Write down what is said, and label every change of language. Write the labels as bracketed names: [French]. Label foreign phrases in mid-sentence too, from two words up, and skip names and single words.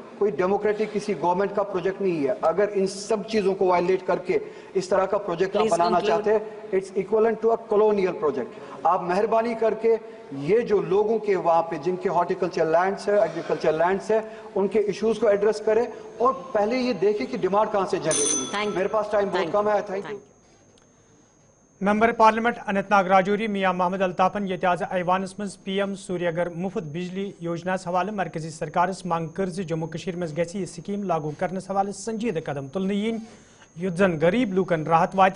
[Urdu] کوئی ڈیموکریٹک کسی گورنمنٹ کا پروجیکٹ نہیں ہے. اگر ان سب چیزوں کو وائلیٹ کر کے اس طرح کا پروجیکٹ آپ بنانا چاہتے ہیں, [English] it's equivalent to a colonial project. [Urdu] آپ مہربانی کر کے یہ جو لوگوں کے وہاں پہ جن کے [English] horticulture lands [Urdu] ہے, [English] agriculture lands [Urdu] ہے, ان کے ایشوز کو ایڈریس کریں اور پہلے یہ دیکھیں کہ ڈیمانڈ کہاں سے جنریٹ. میرے پاس ٹائم بہت کم ہے. [English] thank you. [Kashmiri] ممبر پارلیمنٹ اننت ناگ راجوری میاں محمد الطافن یہ آز ایوانس مز پی ایم سوریہ گر مفت بجلی یوجنا حوالہ مرکزی سرکارس منگ کر جموں کشمیر مز گژھِ یہ سکیم لاگو کرنس حوالہ سنجیدہ قدم تلنہ ین یُتھ زن غریب لوکن راحت واتہ.